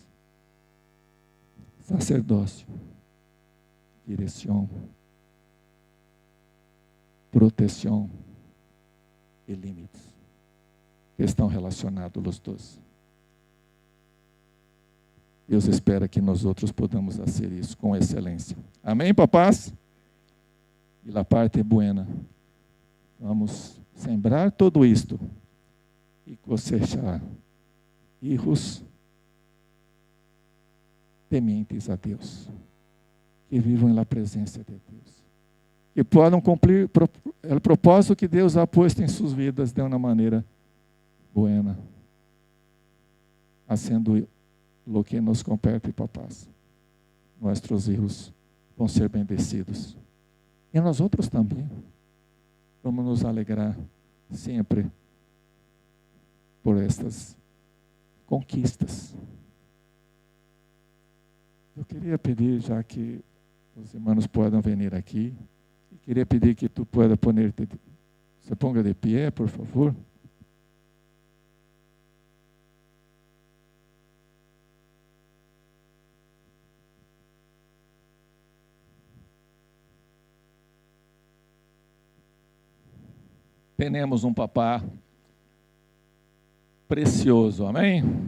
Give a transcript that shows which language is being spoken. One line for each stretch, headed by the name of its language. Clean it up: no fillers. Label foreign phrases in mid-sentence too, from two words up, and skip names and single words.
Portuguese: Sacerdócio, direção, proteção e limites estão relacionados os dois. Deus espera que nós outros podamos fazer isso com excelência. Amém, papás? E a parte buena. Vamos sembrar tudo isto e
Spanish: cosechar hijos
Portuguese: tementes a Deus, que vivam na presença de Deus, que possam cumprir o propósito que Deus ha posto em suas vidas de uma maneira buena, fazendo o que nos compete, papás. Nossos filhos vão ser bendecidos. E nós outros também. Vamos nos alegrar sempre por estas conquistas. Eu queria pedir, já que os irmãos podem vir aqui, queria pedir que tu
Spanish: pueda poner-te, se ponga
Portuguese: de pé, por favor. Temos um papá precioso, amém?